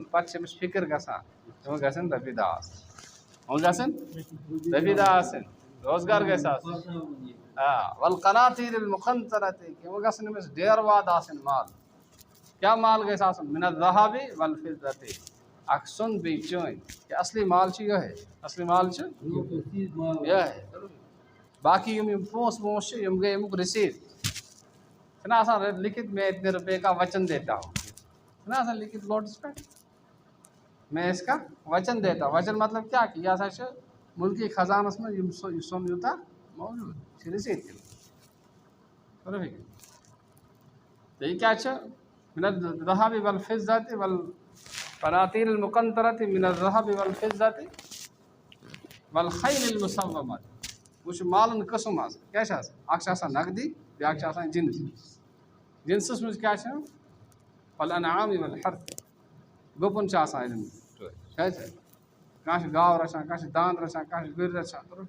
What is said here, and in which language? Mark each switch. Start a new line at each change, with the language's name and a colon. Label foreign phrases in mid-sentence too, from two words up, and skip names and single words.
Kashmiri: پَتہٕ چھِ أمِس فِکِر گژھان تِمَن گژھن رۄپیہِ دَہ آسٕنۍ یِمَن گژھن رۄپیہِ دَہ آسٕنۍ روزگار گژھِ آسُن
Arabic: وَالقناطیٖر المُقنطرۃ
Kashmiri: یِمَن گژھن أمِس ڈیرٕ واد آسٕنۍ مال کیٛاہ مال گژھِ آسُن
Arabic: مِن الذہبِ والفضۃ
Kashmiri: اَکھ سۄن بیٚیہِ چٲنۍ کہِ اَصلی مال چھِ یِہوٚے اَصلی مال چھِ یِہوٚے باقٕے یِم پونٛسہٕ وونٛسہٕ چھِ یِم گٔے اَمیُک رٔسیٖد چھِنہ آسان لیکھِتھ
Urdu: میں اتنے روپے کا وچن دیتا ہوں
Kashmiri: چھِنہ آسان لیکھِتھ لوٹَس پٮ۪ٹھ
Urdu: میں اس کا وچن دیتا ہوں وچن مطلب
Kashmiri: کیٛاہ کہِ یہِ ہسا چھِ مُلکی خزانَس منٛز یہِ سۄن یوٗتاہ موجوٗد یہِ چھِ رٔسیٖد کٔرِتھ تہٕ یہِ کیٛاہ چھِ
Arabic: مِن الذہبِ والفضۃ والقناطیٖر المُقنطرۃ مِن الذہبِ والفضۃ والخیل المصومۃ
Kashmiri: وۄنۍ چھُ مالَن قٕسٕم آسان کیٛاہ چھِ آسان اَکھ چھِ آسان نقدی بیٛاکھ چھِ آسان جِنس جِنسَس منٛز کیٛاہ چھِ
Arabic: والانعام والحرث
Kashmiri: گُپُن چھِ آسان کانٛہہ چھِ گاو رَچھان کانٛہہ چھِ دانٛد رَچھان کانٛہہ چھِ گُرۍ رَچھان